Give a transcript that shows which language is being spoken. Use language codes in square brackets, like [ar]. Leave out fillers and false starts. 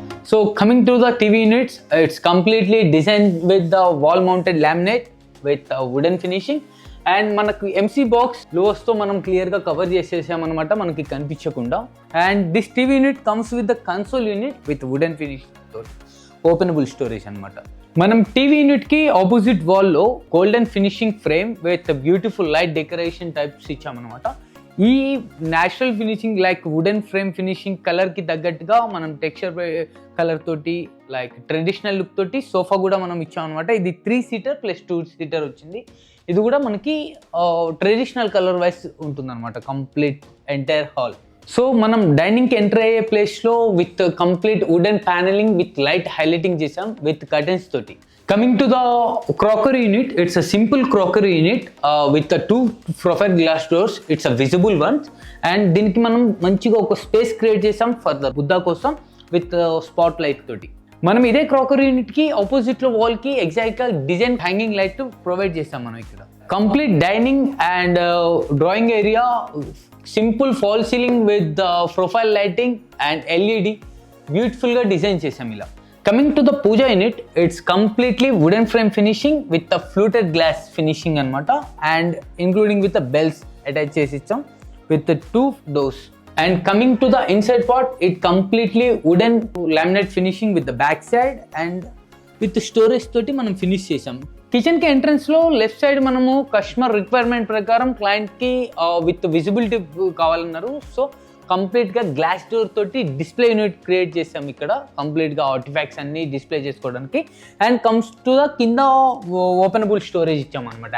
[en] So coming to the TV units, it's completely designed with the wall mounted laminate with wooden finishing. [te] And మనకు MC box లోస్తో మనం క్లియర్గా cover చేసేసామన్నమాట, మనకి కనిపించకుండా. [en] And this TV unit comes with the console unit with wooden finish openable storage అనమాట. [te] మనం TV యూనిట్కి opposite వాల్లో [en] golden finishing frame with beautiful light decoration types [te] ఇచ్చామన్నమాట. ఈ natural finishing like wooden frame finishing కలర్కి తగ్గట్టుగా మనం texture colour తోటి like traditional look తోటి sofa కూడా మనం ఇచ్చాం అనమాట. ఇది 3 సీటర్ ప్లస్ 2 సీటర్ వచ్చింది. ఇది కూడా మనకి ట్రెడిషనల్ కలర్ వైస్ ఉంటుందన్నమాట కంప్లీట్ ఎంటైర్ హాల్. సో మనం డైనింగ్కి ఎంటర్ అయ్యే ప్లేస్లో [en] with complete wooden panelling with light highlighting [te] చేసాం విత్ కర్టెన్స్ తోటి. [en] Coming to the crockery unit, it's a simple crockery unit with the 2 profile glass doors. It's a visible one, and [te] దీనికి మనం మంచిగా ఒక space create చేసాం for the Buddha కోసం with spot light తోటి. మనం ఇదే క్రాకరీ యూనిట్ కి ఆపోజిట్ లో వాల్ కి ఎగ్జాక్ట్ గా డిజైన్ హ్యాంగింగ్ లైట్ ప్రొవైడ్ చేసాం మనం ఇక్కడ. Complete dining and drawing area, simple fall ceiling with profile lighting and LED beautiful గా డిజైన్ చేసాం ఇలా. [en] Coming to the puja unit, it's completely wooden frame finishing with the fluted glass finishing anamata, and including with the bells attached chesam with the 2 doors. And coming to the inside part, it completely wooden laminate finishing with the back side and with the storage [te] toti manam finish chesam. Kitchen కి entrance లో left side మనము customer requirement ప్రకారం client కి with visibility కావాలన్నారు. So complete గా glass door తోటి display unit create చేసాం ఇక్కడ కంప్లీట్ గా ఆర్టిఫాక్ట్స్ అన్ని డిస్ప్లే చేసుకోవడానికి. [en] and comes to the [te] కింద ఓపెనబుల్ స్టోరేజ్ ఇచ్చాం అనమాట.